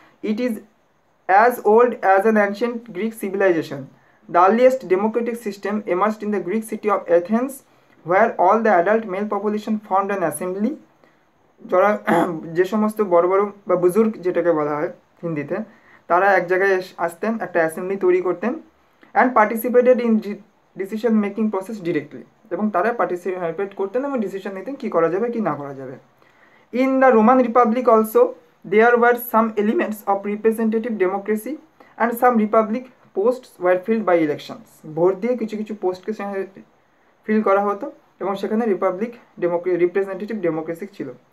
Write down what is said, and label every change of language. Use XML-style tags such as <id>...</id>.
<en>It is as old as an ancient Greek civilization. The earliest democratic system emerged in the Greek city of Athens, where all the adult male population formed an assembly.</en> <bn>যারা যে সমস্ত বড় বড় বা বুজুর্গ যেটাকে বলা হয় হিন্দিতে, তারা এক জায়গায় আসতেন, একটা অ্যাসেম্বলি তৈরি করতেন,</bn> <en>and participated in decision making process directly,</en> <bn>এবং তারা পার্টিসিপেট করতেন এবং ডিসিশন নিতেন কী করা যাবে কি না করা যাবে।</bn> <en>In the Roman republic also there were some elements of representative democracy and some republic posts were filled by elections.</en> <bn>Vote দিয়ে কিছু কিছু পোস্টকে ফিল করা হতো এবং সেখানে রিপ্রেজেন্টেটিভ ডেমোক্রেসি ছিল।</bn>